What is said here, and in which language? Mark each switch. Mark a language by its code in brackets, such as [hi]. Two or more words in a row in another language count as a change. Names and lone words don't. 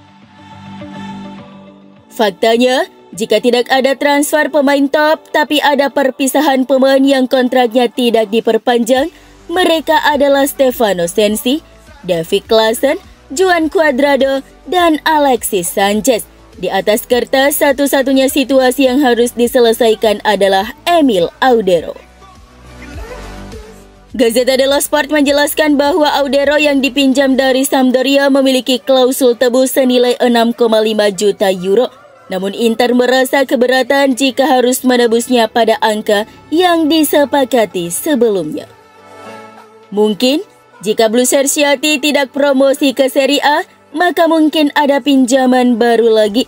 [id] Faktanya, jika tidak ada transfer pemain top tapi ada perpisahan pemain yang kontraknya tidak diperpanjang, mereka adalah Stefano Sensi, David Klaassen, Juan Cuadrado, dan Alexis Sanchez. Di atas kertas, satu-satunya situasi yang harus diselesaikan adalah Emil Audero. Gazzetta dello Sport menjelaskan bahwa Audero yang dipinjam dari Sampdoria memiliki klausul tebus senilai 6,5 juta euro. Namun Inter merasa keberatan jika harus menebusnya pada angka yang disepakati sebelumnya. Mungkin, jika Blues Cerciati tidak promosi ke Serie A, maka mungkin ada pinjaman baru lagi.